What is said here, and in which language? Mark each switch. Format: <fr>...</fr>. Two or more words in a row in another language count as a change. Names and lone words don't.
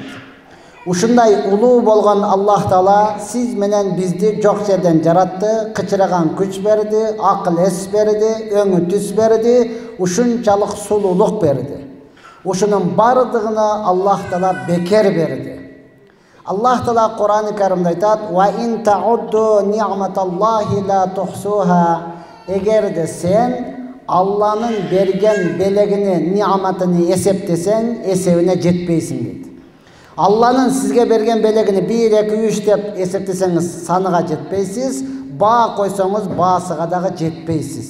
<ky>Ушундай улуу болгон Аллах Таала сиз менен бизди жок жерден жаратты, кычыраган күч берди, акыл эс берди, өңү түс берди, ушунчалык сулуулук берди. Ушунун бардыгына Аллах Таала бекер берди. Аллах Таала Кур'ан-ы Каримде айтат:</ky> <ar>"وإن تعدوا نعمة الله لا تحصوها."</ar> <ky>Эгерде сен Алланын берген белегини, ни'матыны эсептесең, эсебине жетпейсиң дейт. Алланын сизге берген белегини 1, 2, 3 деп эсептесеңиз, саныга жетпейсиз, баа койсоңуз, баасыга дагы жетпейсиз.</ky>